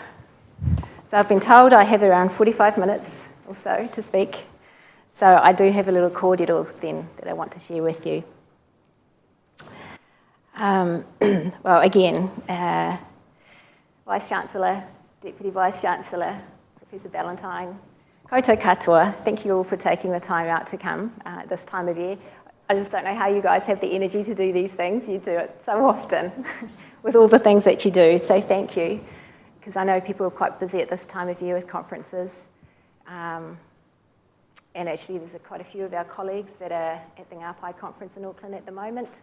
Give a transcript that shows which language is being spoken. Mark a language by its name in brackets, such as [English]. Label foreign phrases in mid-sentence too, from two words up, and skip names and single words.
[English] So I've been told I have around 45 minutes or so to speak. So I do have a little kōrero then that I want to share with you. Well, again, Vice-Chancellor, Deputy Vice-Chancellor, Professor Ballantyne, [Māori] koutou katoa, [English] thank you all for taking the time out to come at this time of year. I just don't know how you guys have the energy to do these things. You do it so often with all the things that you do, so thank you. Because I know people are quite busy at this time of year with conferences. And actually there's quite a few of our colleagues that are at the Ngāpai conference in Auckland at the moment.